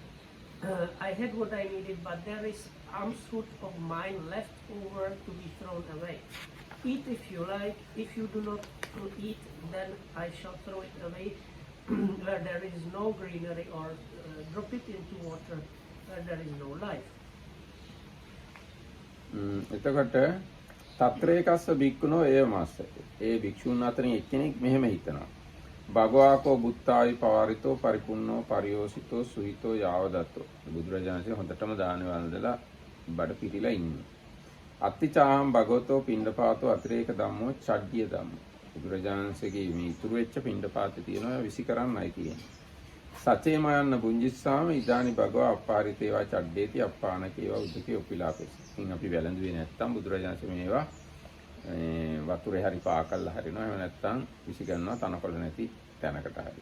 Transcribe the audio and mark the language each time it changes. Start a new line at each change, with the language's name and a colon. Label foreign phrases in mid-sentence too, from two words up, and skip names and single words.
English: I had what I needed, but there is alms food of mine left over to be thrown away. Eat if you like. If you do not eat, then I shall throw it away where there is no greenery, or drop it into water where there is no life.
Pali: එතකොට තත්‍රේකස්ස භික්ඛුනෝ ඒවමස්ස.
Sinhala: ඒ භික්ෂුන් අතරින් එක්කෙනෙක් මෙහෙම හිතනවා.
Pali: භගවාකෝ බුත්තාවි පවාරිතෝ පරිපුන්නෝ පරියෝසිතෝ සුහිතෝ යාවදත්තෝ.
Sinhala: බුදුරජාණන්සේ හොඳටම දාන වළඳලා බඩ පිරීලා ඉන්නේ.
Pali: අත්තිචාහම් භගවතෝ පිණ්ඩපාතෝ අතිරේක ධම්මෝ චඩ්ඩිය ධම්මෝ.
Sinhala: බුදුරජාණන්සේගේ මේ ඉතුරු වෙච්ච පිණ්ඩපාතේ තියෙනවා විසි කරන්නයි තියෙන්නේ.
Pali: සචේම යන්න බුංජිස්සාම ඉදානි භගවා අප්පාරිතේවා චඩ්ඩේති අප්පානකේවා උදකේ උපිලාපෙස්.
Sinhala: ඉතින් අපි වැළඳුවේ නැත්තම් බුදුරජාණන්සේ මේවා වතුරේ හරි පාකල්ලා හරිනවා. එහෙම නැත්තම් විසි ගන්නවා තනකොළ නැති තැනකට හරි.